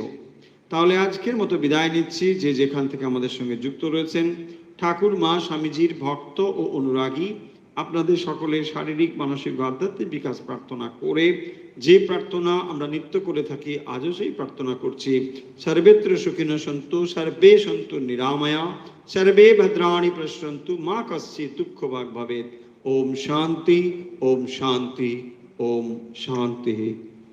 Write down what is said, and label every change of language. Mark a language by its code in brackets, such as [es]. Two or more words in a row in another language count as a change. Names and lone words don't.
[bn] তাহলে আজকের মতো বিদায় নিচ্ছি। যে যেখান থেকে আমাদের সঙ্গে যুক্ত রয়েছেন, ঠাকুর মা স্বামীজির ভক্ত ও অনুরাগী, আপনাদের সকলের শারীরিক, মানসিক ও আধ্যাত্মিক বিকাশ প্রার্থনা করে, যে প্রার্থনা আমরা নিত্য করে থাকি, আজও সেই প্রার্থনা করছি। [sa] সর্বেত্র সুখিনঃ সন্তু, সর্বে সন্তু নিরাময়া, সর্বে ভদ্রাণি পশ্যন্তু, মা কশ্চিৎ দুঃখভাগ্ ভবেৎ। ওম শান্তি, ওম শান্তি, ওম শান্তি।